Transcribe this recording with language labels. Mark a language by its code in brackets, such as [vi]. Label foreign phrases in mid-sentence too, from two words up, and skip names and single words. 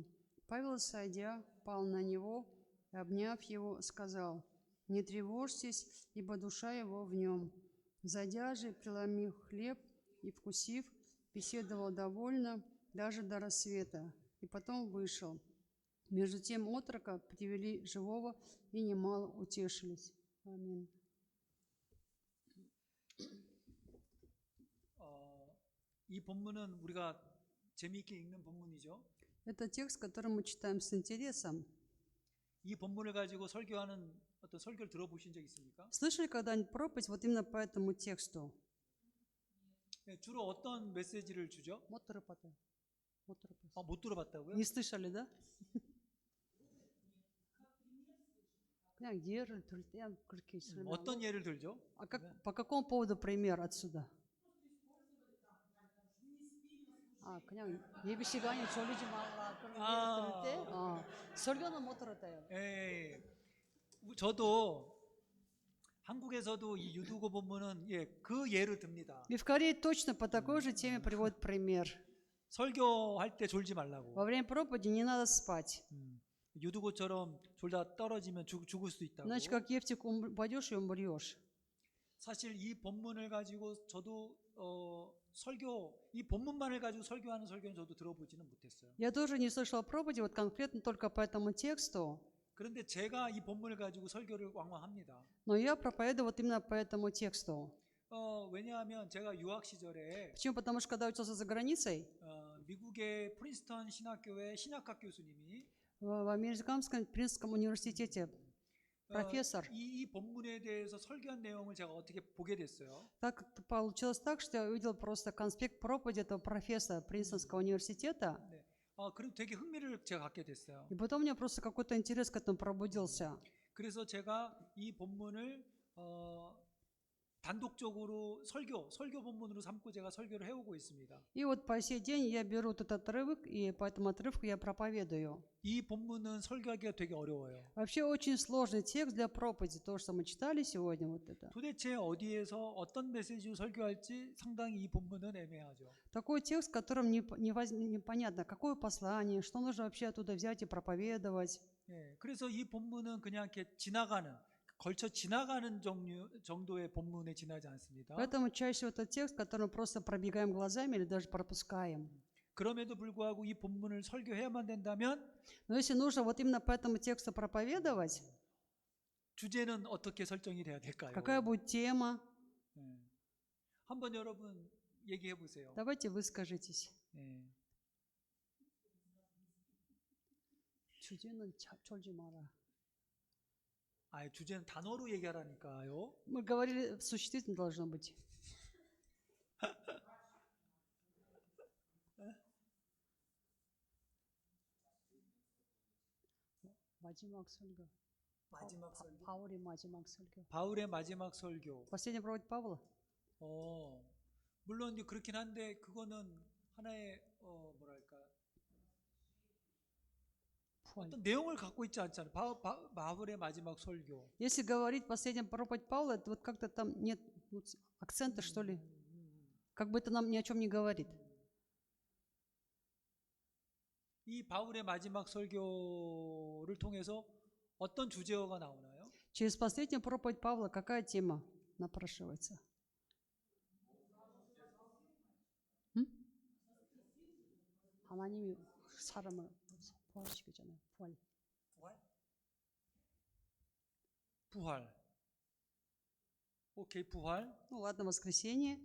[ru] Павел, сойдя, пал на него и, обняв его, сказал: «Не тревожьтесь, ибо душа его в нем». Зайдя же, преломив хлеб и вкусив, беседовал довольно даже до рассвета, и потом вышел. Между тем отрока привели живого и немало утешились. Аминь. [ko] 이 본문은 우리가 재미있게 읽는 본문이죠. [ru] Это текст, который мы читаем с интересом. [ko] 이 본문을 가지고 설교하는 어떤 설교를 들어보신 적 있습니까? [ru] Слышали когда-нибудь проповедь вот именно по этому тексту? [ko] 네, 주로 어떤 메시지를 주죠? 못 들어봤어요. 못 들어봤다고요? [ru] Не слышали, да? [ko] 그냥 예를 들 때 그렇게 설명하고. 어떤 예를 들죠? [ru] А по какому поводу пример отсюда? [ko] 그냥 예배 시간에 졸리지 말라 그런 예를 들 때 설교는 못 들었대요. 예, 저도 한국에서도 이 유두고 본문은 그 예를 듭니다. [ru] И в Корее точно по такой же теме приводит пример. [ko] 설교할 때 졸지 말라고. [ru] Во время проповеди не надо спать. [ko] 유두고처럼 졸다 떨어지면 죽을 수도 있다고. [ru] Иначе как Евтик упадешь и умрешь. [ko] 사실 이 본문을 가지고 저도 이 본문만을 가지고 설교하는 설교는 저도 들어보지는 못했어요. [ru] Я тоже не слышал проповеди вот конкретно только по этому тексту. [ko] 그런데 제가 이 본문을 가지고 설교를 왕왕합니다. [ru] Но я проповедую вот именно по этому тексту. [ko] 왜냐하면 제가 유학 시절에 [ru] Почему? Потому что когда учился за границей, [ko] 미국의 프린스턴 신학교의 신학학 교수님이 [ru] в американском Принстском университете профессор. [ko] 이 본문에 대해서 설교한 내용을 제가 어떻게 보게 됐어요. [ru] Так получилось так, что я увидел просто конспект проповеди этого профессора Принстонского университета, [ko] 네. 그리고 되게 흥미를 제가 갖게 됐어요. [ru] и потом у меня просто какой-то интерес к этому пробудился. [ko] 그래서 제가 이 본문을 단독적으로 설교 본문으로 삼고 제가 설교를 해오고 있습니다. [ru] И вот по сей день я беру этот отрывок, и по этому отрывку я проповедую. [ko] 이 본문은 설교하기가 되게 어려워요. [ru] Вообще очень сложный текст для проповеди, то, что мы читали сегодня, вот это. [ko] 도대체 어디에서 어떤 메시지로 설교할지 상당히 이 본문은 애매하죠. [ru] Такой текст, в котором непонятно, какое послание, что нужно вообще оттуда взять и проповедовать. [ko] 예, 그래서 이 본문은 그냥 이렇게 걸쳐 지나가는 정도의 본문에 지나지 않습니다. [ru] Поэтому чаще всего это текст, который мы просто пробегаем глазами или даже пропускаем. [ko] 그럼에도 불구하고 이 본문을 설교해야만 된다면 [ru] Но если нужно вот именно по этому тексту проповедовать, [ko] 주제는 어떻게 설정이 돼야 될까요? [ru] какая будет тема? [ko] 예. 한번 여러분 얘기해 보세요. [ru] Давайте выскажитесь. [ko] 예. 주제는 철지 마라. 주제는 단어로 얘기하라니까요. [ru] Мы говорили, существительное должно быть. [ko] 마지막 설교. 마지막 설교. 바울의 마지막 설교. 바울의 마지막 설교. [ru] Последняя проповедь Павла? [ko] 물론 이제 그렇긴 한데 그거는 하나의 뭐랄까 어떤 내용을 갖고 있지 않잖아요. 바울의 마지막 설교. [ru] Если говорить последняя проповедь Павла, это вот как-то там нет акцента, что ли? Как бы это нам ни о чем не говорит. [ko] 이 바울의 마지막 설교를 통해서 어떤 주제어가 나오나요? [ru] Через последнюю проповедь Павла какая тема напрашивается? [ko] 하나님이 사람을 부활시키잖아요. 부활. 부활. 오케이, 부활. [ru] Ну ладно, воскресенье.